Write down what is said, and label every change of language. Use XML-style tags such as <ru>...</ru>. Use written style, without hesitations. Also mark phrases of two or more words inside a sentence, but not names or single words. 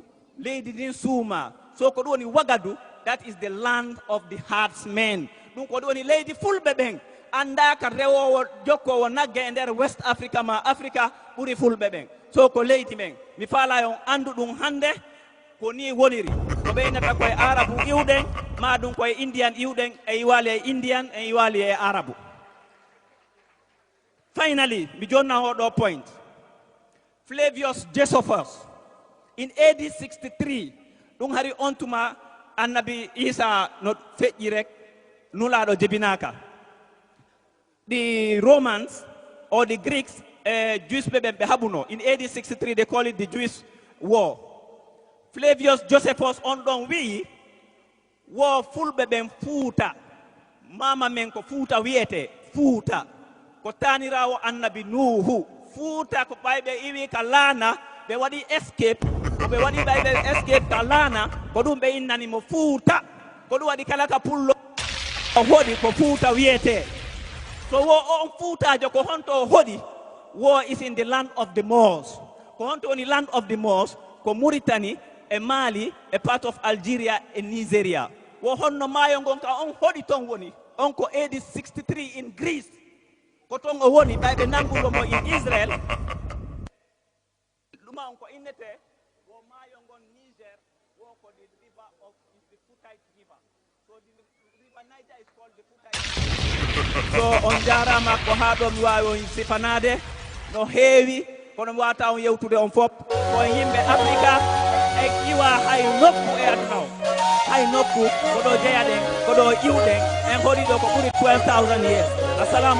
<ff>Lady din suma. So ko woni Wagadu.</ff> <en>That is the land of the herdsmen.</en> <ff>Dum ko woni lady fulbe ben anda ka rewo jokko wo nagge e der West Africa ma Africa buri fulbe ben. So ko lady men mi fala yon andu dum hande ko ni woniri ko be nata koy arabu iwden ma dum koy indian iwden e wali indian e wali e arabu. Finally, mi jonna o point. Flavius Josephus</ff> <en>in AD 63</en> <ff>dum hari ontuma annabi Isa no feƴƴi rek nulaɗo jebinaka.</ff> <en>The Romans or the Greeks, Jewish</en> <ff>ɓe haɓuno.</ff> <en>In AD 63 they call it the Jewish war.</en> <ff>Flavius Josephus on ɗon wi wo fulɓe ɓen fuuta mama men ko fuuta wiyete fuuta ko tanirawo annabi Nuhu. Fuuta ko ɓayɓe iwi ka laana ɓe waɗi escape ko ɓe waɗi ɓayɓe escape ka laana ko ɗum ɓe innani mo fuuta ko ɗum waɗi kala ka pullo o hoɗi ko fuuta wiyete. So wo on fuutajo ko honto o hoɗi wo</ff> <en>is in the land of the Moors.</en> <ff>Ko honto woni</ff> <en>land of the Moors</en> <ff>ko Mauritanie e Mali e</ff> <en>part of Algeria</en> <ff>e Nigeria. Wo honno maayo ngon ka on hoɗi ton woni on ko</ff> <en>AD 63 in Greece</en> <ff>ko ton o woni ɓayɓe nanguɗo mo</ff> <en>in Israel.</en> <ff>Ɗuma on ko innete wo maayo ngon Niger wo ko</ff> <en>the river of the Footite river. So the river Niger is called the Footite.</en> <ff>So on jarama ko ha ɗo mi wawi on sifanade no heewi kono mi wata on yewtude on fop ko yimɓe Africa e iwa hay nokku e aduna o hay nokku ko ɗo jeyaɗen ko ɗo iwɗen en hoɗi ɗo ko ɓuri 12,000 years.</ff>